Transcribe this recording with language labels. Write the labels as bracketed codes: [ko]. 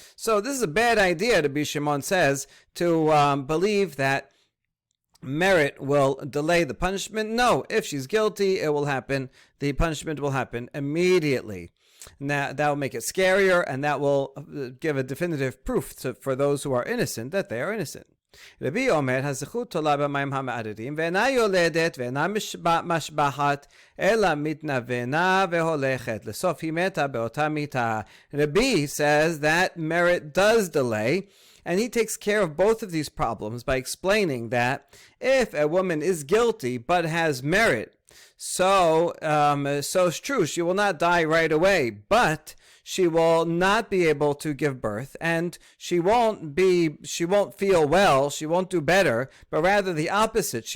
[en] So this is a bad idea, Rabbi Shimon says, to believe that merit will delay the punishment. No, if she's guilty, it will happen. The punishment will happen immediately. Now, that will make it scarier, and that will give a definitive proof for those who are innocent that they are innocent. [he] רבי אומר, הזכות תולה במים המערערים, ואינה יולדת ואינה משבחת, אלא מתנוונה והולכת. לסוף היא מתה באותה מיתה. [en] Rabbi says that merit does delay, and he takes care of both of these problems by explaining that if a woman is guilty but has merit, so it's true, she will not die right away, but she will not be able to give birth, and she won't feel well, she won't do better, but rather the opposite.